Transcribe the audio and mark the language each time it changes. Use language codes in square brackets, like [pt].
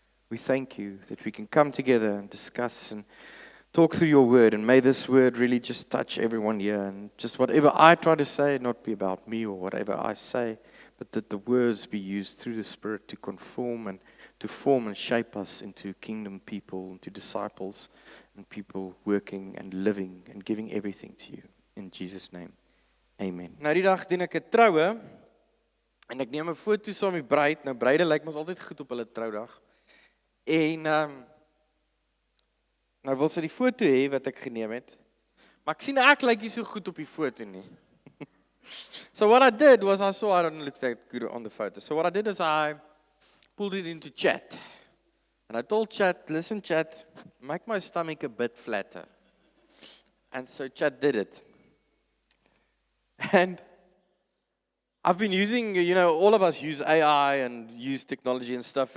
[en] We thank you that we can come together and discuss and talk through your word, and may this word really just touch everyone here, and just whatever I try to say not be about me or whatever I say, but that the words be used through the Spirit to conform and to form and shape us into kingdom people, into disciples and people working and living and giving everything to you. In Jesus' name, amen. [af] Nou die dag doen ek 'n troue en ek neem 'n foto saam met die bruid. Nou bruide lyk mos altyd goed op hulle troudag. En nou wil sy die foto hê wat ek geneem het. Maar ek sien ek lyk nie so goed op die foto nie. [en] So what I did was I saw I don't look that good on the photo. So what I did is I pulled it into chat. And I told chat, listen chat, make my stomach a bit flatter. And so chat did it. And I've been using, all of us use AI and use technology and stuff.